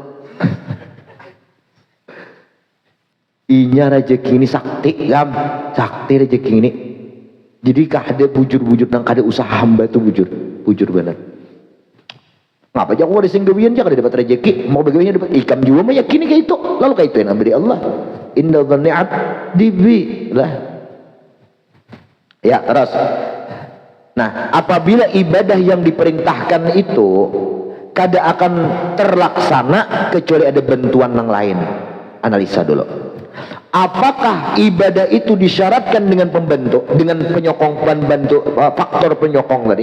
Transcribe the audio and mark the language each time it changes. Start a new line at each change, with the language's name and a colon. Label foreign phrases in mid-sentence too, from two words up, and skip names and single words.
Banjar: inya rezeki ini sakti gam sakti rezeki ini jadi kada bujur-bujur nang kada usaha hamba tuh bujur benar. Ngapa aja aku ada singgawian aja kada dapat rezeki mau bagaimana dapat ikam juga mah yakini kayak itu lalu kayak itu yang ambil Allah
Arabic: إن ظني عبدي
Banjar: lah ya terus nah apabila ibadah yang diperintahkan itu kada akan terlaksana kecuali ada bantuan yang lain analisa dulu.
Indonesian: Apakah ibadah itu disyaratkan dengan pembentuk, dengan penyokong pembentuk, faktor penyokong tadi?